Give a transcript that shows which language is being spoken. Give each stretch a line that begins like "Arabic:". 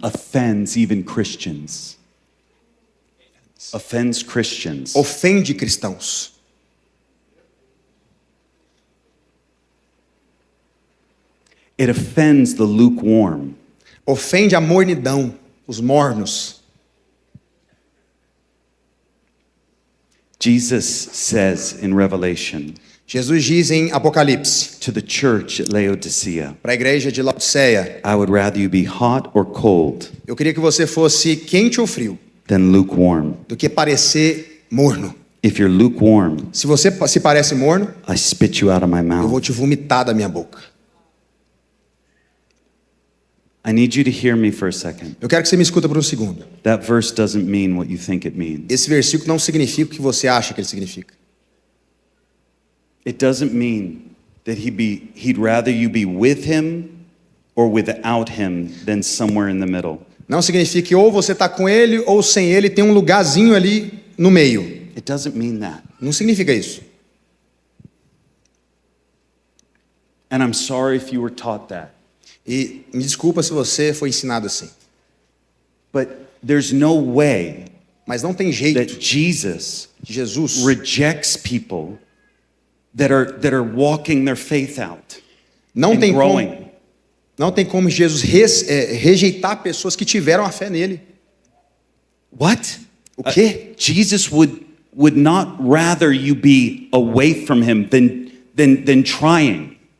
English: offends even Christians. Offends Christians.
Portuguese: ofende cristãos.
English: It offends the lukewarm.
Portuguese: Ofende a mornidão, os mornos.
English: Jesus says in Revelation
Portuguese: Jesus diz em Apocalipse
English: to the church at Laodicea,
Portuguese: para a igreja de Laodiceia:
English: I would rather you be hot or cold
Portuguese: eu queria que você fosse quente ou frio,
English: than lukewarm.
Portuguese: do que parecer morno.
English: If you're lukewarm,
Portuguese: Se você se parece morno,
English: I spit you out of my
Portuguese: eu vou
English: mouth.
Portuguese: te vomitar da minha boca.
English: I need you to hear me for a second.
Portuguese: Eu quero que você me escuta por um segundo.
English: That verse doesn't mean what you think it means.
Portuguese: Esse versículo não significa o que você acha que ele significa.
English: It doesn't mean that he'd rather you be with him or without him than somewhere in the middle.
Portuguese: Não significa que ou você está com ele ou sem ele, tem um lugarzinho ali no meio.
English: It doesn't mean that.
Portuguese: Não significa isso.
English: And I'm sorry if you were taught that.
Portuguese: E me desculpa se você foi ensinado assim.
English: But there's no way
Portuguese: Mas não tem jeito
English: that Jesus
Portuguese: que Jesus
English: rejects people that are walking their faith out
Portuguese: não
English: and
Portuguese: tem
English: growing.
Portuguese: como, não tem como Jesus rejeitar pessoas que tiveram a fé nele.
English: What?
Portuguese: O quê?
English: Jesus would not rather you be away from him than trying.